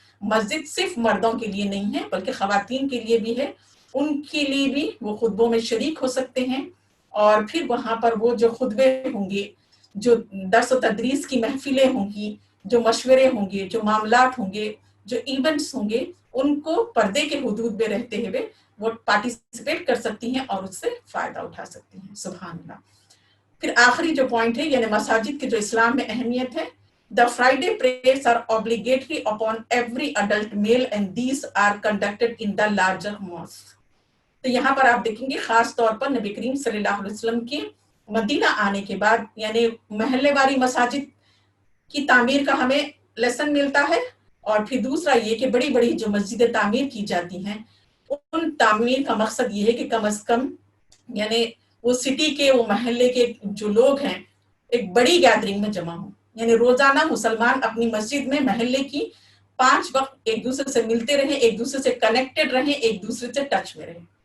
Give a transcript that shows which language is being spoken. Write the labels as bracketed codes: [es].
[ur] مسجد صرف مردوں کے لیے نہیں ہے بلکہ خواتین کے لیے بھی ہے، ان کے لیے بھی وہ خطبوں میں شریک ہو سکتے ہیں، اور پھر وہاں پر وہ جو خطبے ہوں گے، جو درس و تدریس کی محفلیں ہوں گی، جو مشورے ہوں گے، جو معاملات ہوں گے، جو ایونٹس ہوں گے، ان کو پردے کے حدود میں رہتے ہوئے وہ پارٹیسپیٹ کر سکتی ہیں اور اس سے فائدہ اٹھا سکتی ہیں. سبحان اللہ. پھر آخری جو پوائنٹ ہے یعنی مساجد کی جو اسلام میں اہمیت ہے، [en] the Friday prayers are obligatory upon every adult male and these are conducted in the larger mosque. [ur] تو یہاں پر آپ دیکھیں گے خاص طور پر نبی کریم صلی اللہ علیہ وسلم کے مدینہ آنے کے بعد یعنی محلے والی مساجد کی تعمیر کا ہمیں لیسن ملتا ہے، اور پھر دوسرا یہ کہ بڑی بڑی جو مسجدیں تعمیر کی جاتی ہیں ان تعمیر کا مقصد یہ ہے کہ کم از کم یعنی وہ سٹی کے وہ محلے کے جو لوگ ہیں ایک بڑی گیدرنگ میں جمع ہوں، یعنی روزانہ مسلمان اپنی مسجد میں محلے کی 5 وقت ایک دوسرے سے ملتے رہیں، ایک دوسرے سے کنیکٹڈ رہیں، ایک دوسرے سے ٹچ میں رہیں.